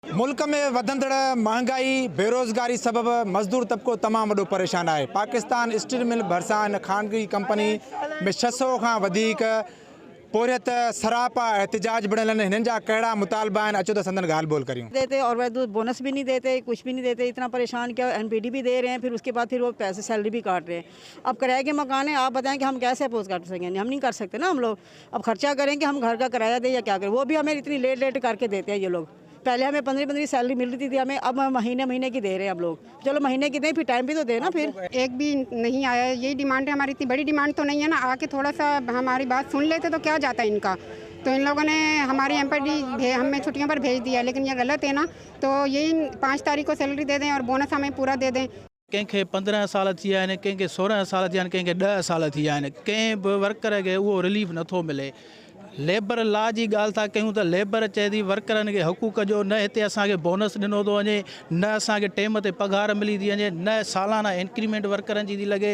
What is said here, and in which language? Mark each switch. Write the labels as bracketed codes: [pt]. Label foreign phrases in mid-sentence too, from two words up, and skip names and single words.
[sd] मुल्क में वधंदड़ महंगाई बेरोज़गारी सबब मज़दूर तबको तमाम वॾो परेशान है। पाकिस्तान स्टील मिल भरिसां इन खानगी कंपनी में 600 खां वधीक पोरियत सरापा एहतजाज बणियल आहिनि। हिननि जा कहिड़ा मुतालबा आहिनि, अचो त संदन ॻाल्हि ॿोल करियूं। [ur] دیتے اور وہ بونس بھی نہیں دیتے، کچھ بھی نہیں دیتے، اتنا پریشان کیا. این پی ڈی بھی دے رہے ہیں، پھر اس کے بعد پھر وہ پیسے سیلری بھی کاٹ رہے ہیں۔ اب کرائے کے مکان ہے، آپ بتائیں کہ ہم کیسے اپوز کر سکیں گے? ہم نہیں کر سکتے نا. ہم لوگ اب خرچہ کریں گے، ہم گھر کا کرایہ دیں یا کیا کریں؟ وہ بھی ہمیں اتنی لیٹ کر کے دیتے ہیں یہ لوگ. پہلے ہمیں 15 سیلری مل رہی تھی ہمیں، اب مہینے کی دے رہے ہیں ہم لوگ. چلو مہینے کی دیں، پھر ٹائم بھی تو دینا. फिर ایک بھی نہیں آیا، یہی ڈیمانڈ ہے ہماری۔ اتنی بڑی ڈیمانڈ تو نہیں ہے نا، آ کے تھوڑا سا ہماری بات سن لیتے تو کیا جاتا ہے ان کا. تو ان لوگوں نے ہماری ایمپلائے ہمیں چھٹیوں پر بھیج دیا، لیکن یہ غلط ہے نا. تو یہی 5 تاریخ کو سیلری دے دیں اور بونس ہمیں پورا دے دیں. [sd] कंहिंखे 15 साल थी विया आहिनि, कंहिंखे 16 साल थिया आहिनि, कंहिंखे 10 साल थी विया आहिनि। कंहिं बि वर्कर खे उहो रिलीफ नथो मिले। [en] labor law [sd] जी ॻाल्हि था कयूं त लेबर चए थी वर्करनि खे हक़ूक़ जो न हिते असांखे बोनस ॾिनो थो वञे, न असांखे टाइम ते पघार मिली थी वञे, न सालाना इंक्रीमेंट वर्करनि जी थी लॻे।